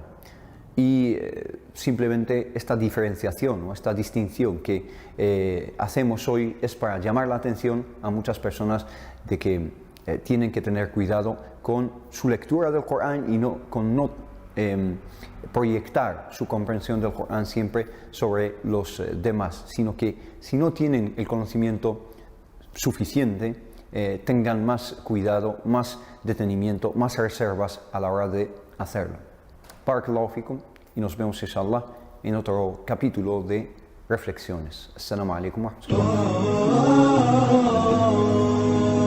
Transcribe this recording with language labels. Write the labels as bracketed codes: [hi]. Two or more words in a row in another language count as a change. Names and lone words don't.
[es] Y simplemente esta diferenciación o esta distinción que hacemos hoy es para llamar la atención a muchas personas de que tienen que tener cuidado con su lectura del Corán y no proyectar su comprensión del Corán siempre sobre los demás, sino que si no tienen el conocimiento suficiente, tengan más cuidado, más detenimiento, más reservas a la hora de hacerlo. [ar] بارك الله فيكم, [es] y nos vemos inshallah en otro capítulo de reflexiones. [ar] السلام عليكم ورحمة الله.